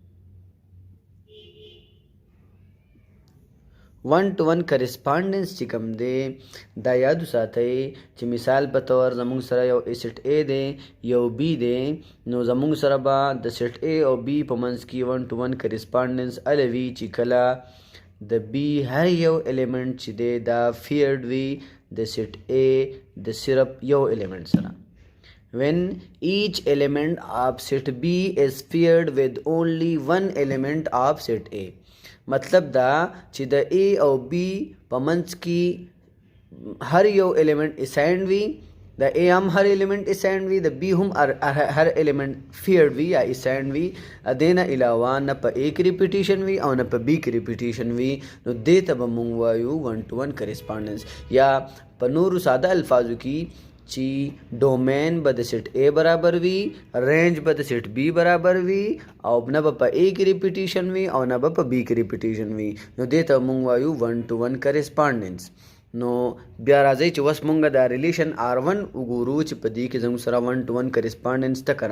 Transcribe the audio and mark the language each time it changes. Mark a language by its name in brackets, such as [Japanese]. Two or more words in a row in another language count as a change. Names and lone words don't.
[English] 1-to-1 correspondence [Pashto] چې کوم دی دا یاد وساتئ چې مثال په طور زموږ سره یو سیټ ا دی یو بی دی نو زموږ سره به د سیټ ا او بی په منځ کې [English] 1-to-1 correspondence [Pashto] الوي چې کله د بی هر یو الیمنٹ چې دی دا فیرډ وي د سیټ ا د صرف یو الیمنٹ سره. [English] When each element of set B is paired with only one element of set A. [Pashto] مطلب دا چې د A او B په منځ کې هر یو [English] element assigned [Pashto] وي، د A هم هر [English] element assigned [Pashto] وي، د B هم هر [English] element paired [Pashto] وي یا assigned وي. دې نه علاوه نه په A کې repetition وي او نه په B کې repetition وي نو دې ته به موږ وایو [English] 1-to-1 correspondence. [Pashto] یا په نورو ساده الفاظو کې چې ډومین به د سیټ A برابر وي، رینج به د سیټ B برابر وي او نه به په A کې ریپیټیشن وي او نه به په B کې ریپیټیشن وي نو دې ته موږ وایو [English] 1-to-1 correspondence. [Pashto] نو بیا راځئ چې اوس موږ دا ریلیشن R1 وګورو چې په دې کې زموږ سره [English] 1-to-1 correspondence [Pashto] ته کنه.